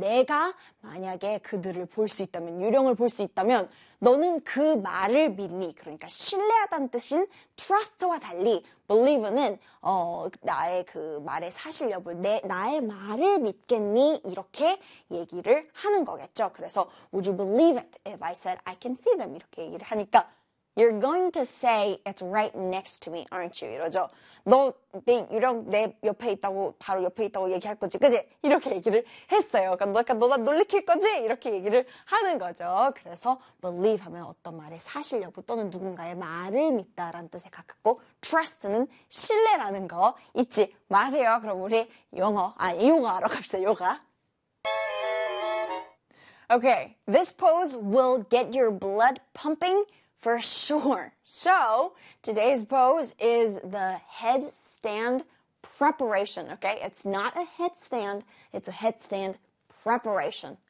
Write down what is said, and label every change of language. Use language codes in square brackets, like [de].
[ko] 내가 만약에 그들을 볼수 있다면, 유령을 볼수 있다면, 너는 그 말을 믿니? 그러니까 신뢰하다는 뜻인 trust와 달리 believe는 나의 그 말의 사실 여부, 나의 말을 믿겠니? 이렇게 얘기를 하는 거겠죠. 그래서 [en] would you believe it if I said I can see them? [ko] 이렇게 얘기를 하니까 [en] You're going to say it's right next to me, aren't you? [ko] 이러죠. 너내 유령 내 옆에 있다고 바로 옆에 있다고 얘기할 거지, 그지? 이렇게 얘기를 했어요. 그러니까 너가 너나 놀리킬 거지? 이렇게 얘기를 하는 거죠. 그래서 believe 하면 어떤 말의 사실 여부 또는 누군가의 말을 믿다라는 뜻에 가깝고 trust는 신뢰라는 거 잊지 마세요. 그럼 우리 영어 아 요가하러 갑시다. 요가. [en] Okay, this pose will get your blood pumping. For sure. So today's pose is the headstand preparation. Okay, it's not a headstand, it's a headstand preparation.